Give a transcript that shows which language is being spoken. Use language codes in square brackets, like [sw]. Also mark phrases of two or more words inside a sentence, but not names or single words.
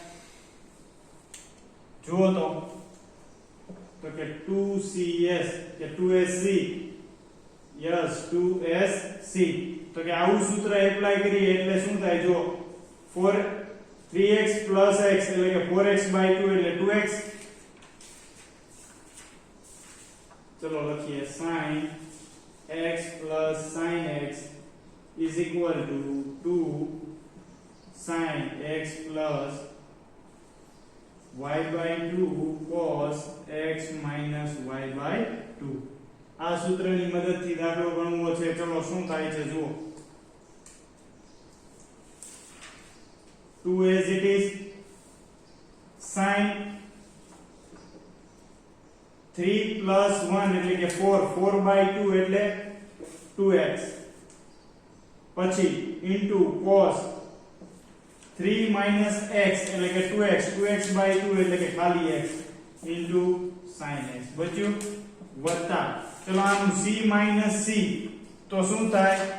[gu] જુઓ તો કે 2cs કે 2sc. [en] યસ, 2sc. [gu] તો કે આવું સૂત્ર એપ્લાય કરીએ એટલે શું થાય? જો [en] 3x plus x [gu] એટલે કે 4x/2 એટલે 2x. ચલો લખીએ. [en] sin x plus sin x is equal to 2 sin x plus y/2 cos x minus y/2. [gu] આ સૂત્રની મદદથી દાખલો ગણવો છે. ચલો શું થાય છે જુઓ. [en] 2 as it is, sin 3 plus 1 [gu] એટલે કે 4/2 એટલે [en] 2x. [gu] પછી [en] into cos 3 minus x [gu] એટલે કે 2x, 2x/2 એટલે કે ખાલી [en] x into sin x [gu] બચ્યું. વત્તા ચલો આનું [en] c minus c [gu] તો શું થાય?